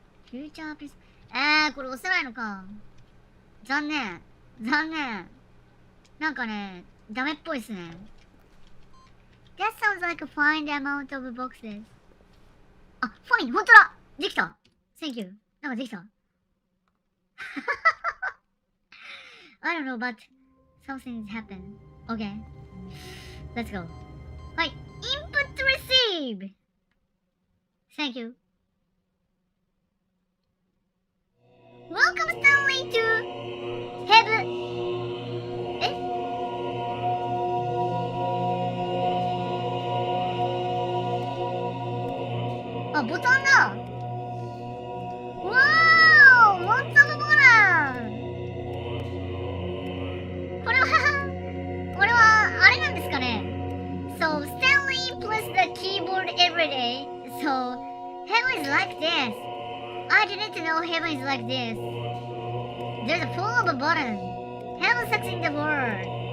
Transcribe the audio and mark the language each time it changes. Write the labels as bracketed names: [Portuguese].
[Japanese] Future Happiness...これ押せないのか。残念。残念。なんかね、ダメっぽいっすね。 [English] That sounds like a fine amount of boxes. [Japanese] あ、ファイン、ほんとだできた [English] Thank you. [Japanese] なんかできた [English] I don't know, but something's happened. Okay. Let's go. [Japanese] はい。 [English] Input receive! Thank you. Welcome, Stanley, to Heaven. [Japanese] あ、ボタンだ。わーお、 [English] lots of buttons。 [Japanese] これはあれなんですかね。 [English] So Stanley plays the keyboard every day. So heaven is like this. I didn't know heaven is like this. There's a full of a button. Heaven sucks in the world.